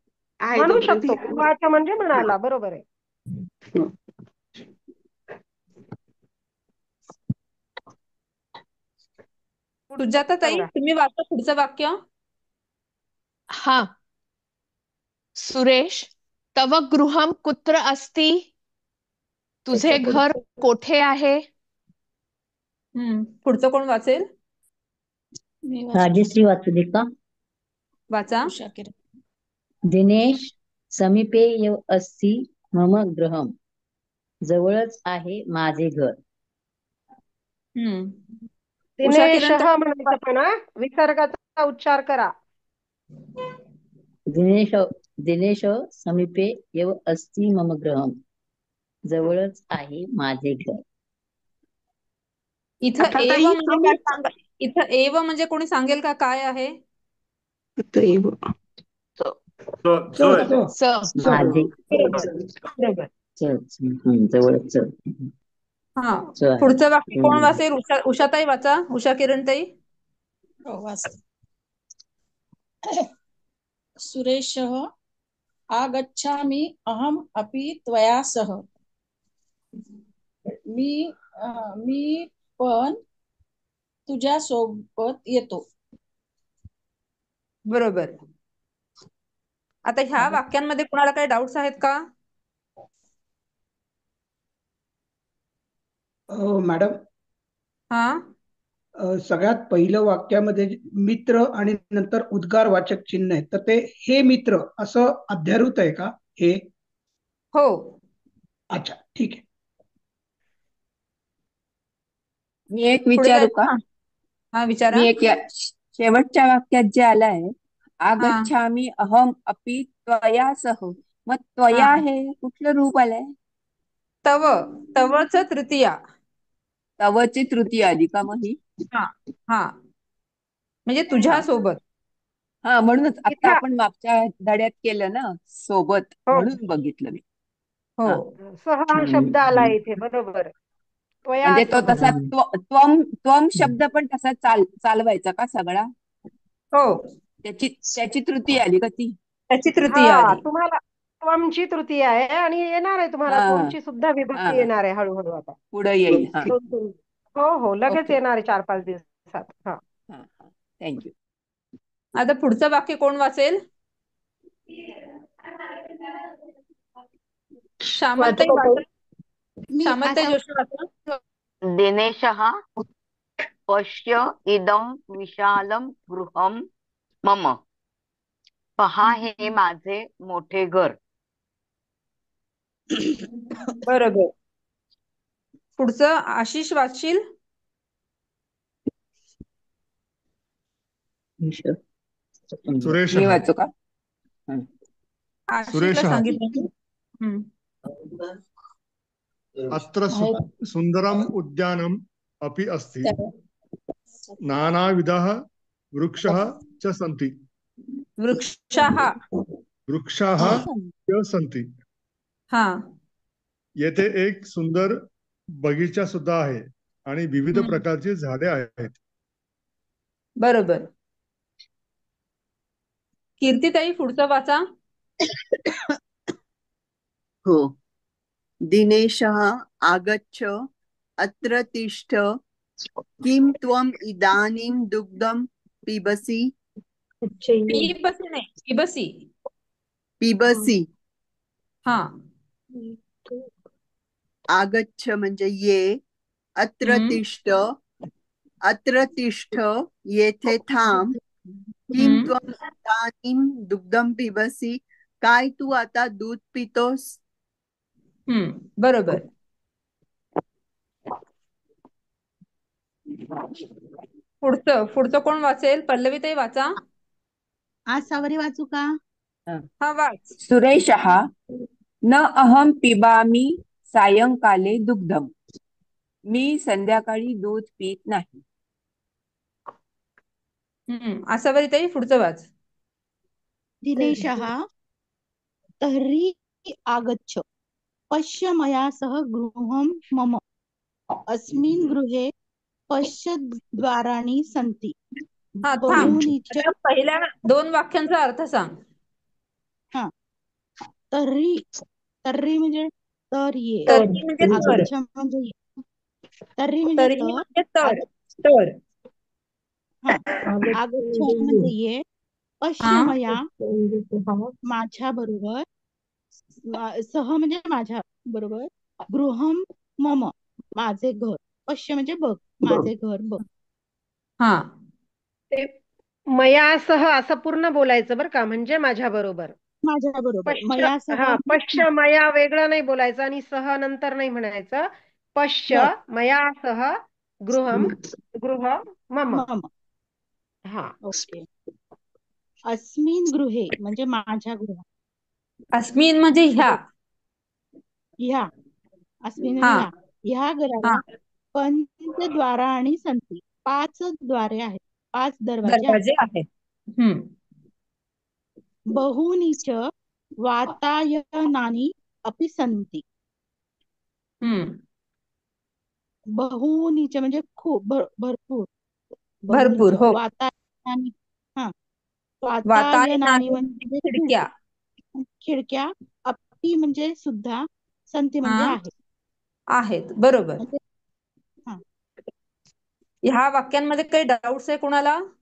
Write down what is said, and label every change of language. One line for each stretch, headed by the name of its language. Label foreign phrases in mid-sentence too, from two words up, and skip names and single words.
Marathi: म्हणू शकतो, उवाच म्हणजे म्हणाला, बरोबर आहे. सुजाता ताई, तुम्ही वाचा पुढचं वाक्य.
Sanskrit: हा, सुरेश तव गृहम कुत्र अस्ति?
Marathi: तुझे घर कोठे आहे? पुढचं कोण वाचेल? राजश्री वाचू दे का? वाचा.
Sanskrit: दिनेश समीपे एव अस्ति मम गृहम,
Marathi: जवळच आहे माझे घर. दिनेश म्हणायचं, पण विसर्गाचा उच्चार करा.
Sanskrit: दिनेश समीपे एव अस्ति मम गृहम,
Marathi: जवळच आहे माझे घर. इथं एव म्हणजे काय सांगा? इथं एव म्हणजे कोणी सांगेल का काय आहे? माझे. बरोबर. जवळच हा च आहे. पुढचं वाक्य कोण हम्म. वाचेल? उषाताई वाचा. उषा किरणताई. हो वाचते.
Sanskrit: सुरेशः आगच्छामि अहम अपि त्वया सह.
Marathi: मी पण तुझ्या सोबत येतो. बरोबर. आता ह्या वाक्यांमध्ये कोणाला काही डाऊट्स आहेत का? मॅडम, सगळ्यात पहिलं वाक्यामध्ये मित्र आणि नंतर उद्गारवाचक चिन्ह आहे, तर ते हे मित्र असं अध्यारूत आहे का हे? हो. अच्छा, ठीक आहे. मी एक विचारू का? हा विचारा. मी एक शेवटच्या वाक्यात जे आलंय,
Sanskrit: आगच्छामि अहम अपि त्वया सह.
Marathi: मग त्वया हे कुठलं रूप आलंय? तव. तवच तृतीया. तवची तृतीया आली का मग ही? हा हा म्हणजे तुझ्या सोबत. हा म्हणूनच आता आपण मागच्या धड्यात केलं ना सोबत, म्हणून बघितलं मी. हो, सह हा शब्द आला इथे. बरोबर. म्हणजे तो तसा त्वम शब्द पण तसा चालवायचा का सगळा? हो. त्याची तृतीय आली का ती? त्याची तृतीय आली. तुम्हाला त्वमची तृतीय आहे आणि येणार आहे तुम्हाला त्वमची सुद्धा विभक्ती येणार आहे हळूहळू. आता पुढे येईल. हो हो, लगेच येणार आहे 4-5 दिवसात. हा, थँक्यू. आता पुढचं वाक्य कोण वाचेल? श्यामलताई वाचा. श्यामलताई जोशी वाचा.
Sanskrit: दिनेशः पश्य इदं विशालं गृहं मम.
Marathi: पहा हे माझे मोठे घर. बरोबर. पुढचं आशिष वाचशील? सुरेश मी वाचू का? आशिषला सांगितलं.
Sanskrit: अत्र सुंदरम उद्यानम अपि अस्ति. नानाविधः वृक्षः च सन्ति. वृक्षाः च सन्ति. हा.
Marathi: येथे एक सुंदर बगीचा सुद्धा आहे आणि विविध प्रकारची झाडे आहेत. बरोबर. कीर्तीताई पुढचं वाचा. हो.
Sanskrit: दिनेशः आगच्छ अत्र तिष्ठ. किं त्वम् इदानीं दुग्धं पिबसि?
Marathi: पिबसी नाही, पिबसी. पिबसि. हा. आगच्छ म्हणजे ये.
Sanskrit: अत्र तिष्ठ. अत्र तिष्ठ
Marathi: येथे थांब.
Sanskrit: किं त्वम् इदानीं दुग्धं पिबसि?
Marathi: काय तू आता दूध पितोस? बरोबर. पुढचं कोण वाचेल? पल्लवीताई वाचा. आज सावरी वाचू का? हा वाच.
Sanskrit: सुरेशः न अहम पिबामी सायंकाले दुग्धम.
Marathi: मी संध्याकाळी दूध पीत नाही. आसावरीताई पुढचं वाच.
Sanskrit: दिनेशः तर्हि आगच्छ पश्य मया सह गृहं मम. अस्मिन् गृहे पश्य द्वाराणि सन्ति.
Marathi: हा थांब. पहिल्या 2 वाक्यांचा अर्थ सांग. हा. तर्री म्हणजे तर ये. आगच्छ म्हणजे ये. तर्री म्हणजे तर. हा. आगच्छ म्हणजे ये.
Sanskrit: पश्य मया
Marathi: माझ्या बरोबर. सह म्हणजे माझ्या बरोबर.
Sanskrit: गृहम मम
Marathi: माझे घर. पश्य म्हणजे बघ. माझे घर बघ. हा. ते मयासह असं पूर्ण बोलायचं बरं का, म्हणजे माझ्या बरोबर. माझ्या बरोबर.
Sanskrit: पश्य मया
Marathi: वेगळं नाही बोलायचं आणि सह नंतर नाही म्हणायचं.
Sanskrit: पश्य मयासह गृह मम.
Marathi: हा. ओके.
Sanskrit: अस्मिन गृहे
Marathi: म्हणजे माझ्या गृहात. अस्मिन म्हणजे ह्या. अस्मिन ह्या घराला
Sanskrit: पंचद्वाराणि सन्ति.
Marathi: 5 द्वारे आहेत. 5 दरवाजे आहेत.
Sanskrit: बहूनि च वातायनानि अपि सन्ति. हम्म
Marathi: बहुनीचे म्हणजे खूप भरपूर. भरपूर बहुनीच हो. वातायनानी. हा, वातायनानी वातायनानी म्हणजे खिडक्या. खिडक्या. अपी म्हणजे सुद्धा. संती म्हणजे हा आहे. आहेत बरोबर. म्हणजे हा, ह्या वाक्यांमध्ये काही डाऊट्स आहे कोणाला?